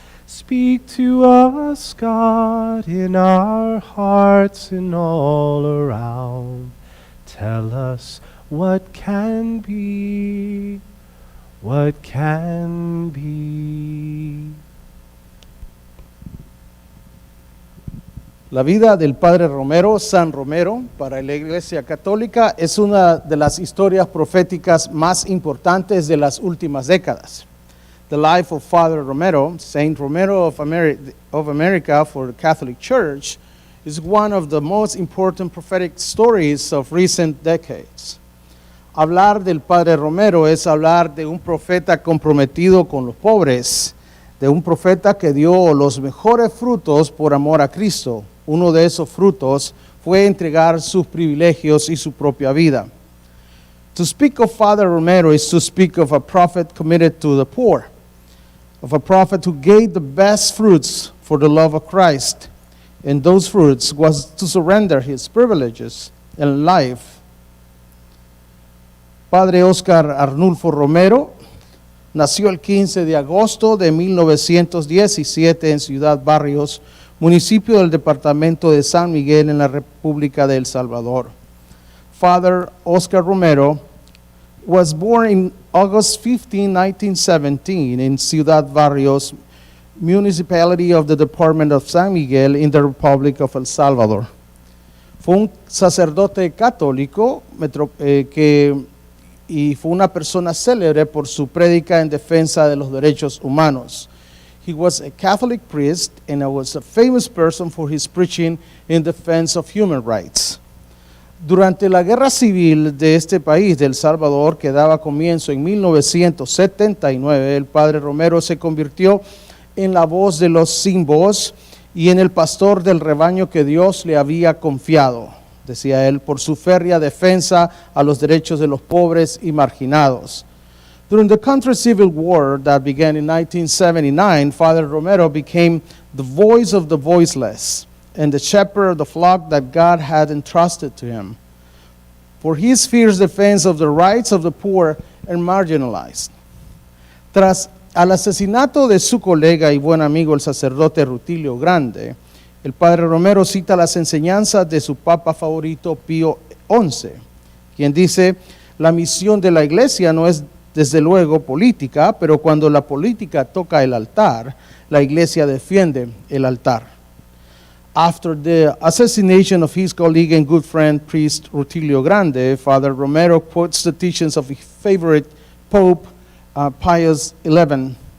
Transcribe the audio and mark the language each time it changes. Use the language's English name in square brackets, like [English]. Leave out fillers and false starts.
[English] Speak to us, God, in our hearts and all around. Tell us what can be, what can be. [Spanish] La vida del Padre Romero, San Romero, para la Iglesia Católica es una de las historias proféticas más importantes de las últimas décadas. [English] The life of Father Romero, Saint Romero of America for the Catholic Church, is one of the most important prophetic stories of recent decades. [Spanish] Hablar del Padre Romero es hablar de un profeta comprometido con los pobres, de un profeta que dio los mejores frutos por amor a Cristo. Uno de esos frutos fue entregar sus privilegios y su propia vida. [English] To speak of Father Romero is to speak of a prophet committed to the poor, of a prophet who gave the best fruits for the love of Christ. And those fruits was to surrender his privileges and life. [Spanish] Padre Oscar Arnulfo Romero nació el 15 de agosto de 1917 en Ciudad Barrios, municipio del departamento de San Miguel en la República de El Salvador. [English] Father Oscar Romero was born in August 15, 1917 in Ciudad Barrios, municipality of the Department of San Miguel in the Republic of El Salvador. [Spanish] Fue un sacerdote católico y fue una persona célebre por su prédica en defensa de los derechos humanos. [English] He was a Catholic priest and was a famous person for his preaching in defense of human rights. [Spanish] Durante la guerra civil de este país, de El Salvador, que daba comienzo en 1979, el Padre Romero se convirtió en la voz de los sin voz y en el pastor del rebaño que Dios le había confiado, decía él, por su férrea defensa a los derechos de los pobres y marginados. [English] During the country civil war that began in 1979, Father Romero became the voice of the voiceless and the shepherd of the flock that God had entrusted to him, for his fierce defense of the rights of the poor and marginalized. [Spanish] Tras al asesinato de su colega y buen amigo el sacerdote Rutilio Grande, el Padre Romero cita las enseñanzas de su papa favorito Pío XI, quien dice: la misión de la iglesia no es desde luego política, pero cuando la política toca el altar, la iglesia defiende el altar. [English] After the assassination of his colleague and good friend, priest Rutilio Grande, Father Romero quotes the teachings of his favorite Pope Pius XI,